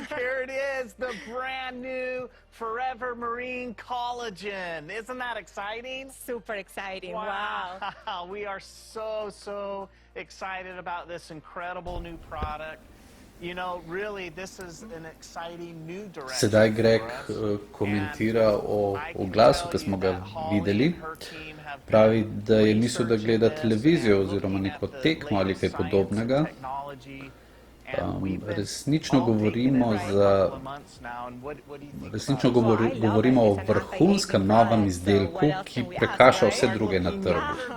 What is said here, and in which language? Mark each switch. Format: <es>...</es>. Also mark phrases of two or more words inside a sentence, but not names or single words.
<en>Here it is, the brand new Forever Marine Collagen. Isn't that exciting? Super exciting. Wow. We are so excited about this incredible new product. You know, really, this is an exciting new direction.</en> <sl>Sedaj Greg komentira o oglasu, ki smo ga videli. Pravi, da je mislil, da gleda televizijo oziroma neko tekmo ali kaj podobnega. Resnično govorimo o vrhunskem novem izdelku, ki prekaša vse druge na trgu.</sl>